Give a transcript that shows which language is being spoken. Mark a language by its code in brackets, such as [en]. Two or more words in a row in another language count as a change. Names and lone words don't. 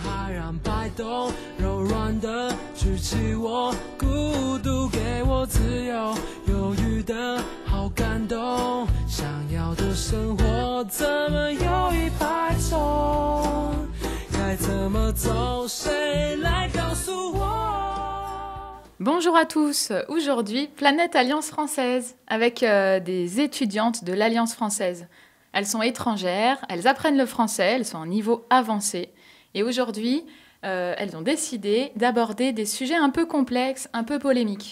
[zh] 让摆动柔软的举起我，孤独给我自由，犹豫的好感动，想要的生活怎么有一百种，该怎么走，谁来告诉我。 [fr] Bonjour à tous, aujourd'hui Planète Alliance Française avec des étudiantes de l'Alliance Française. Elles sont étrangères, elles apprennent le français, elles sont en niveau avancé et aujourd'hui elles ont décidé d'aborder des sujets un peu complexes, un peu polémiques.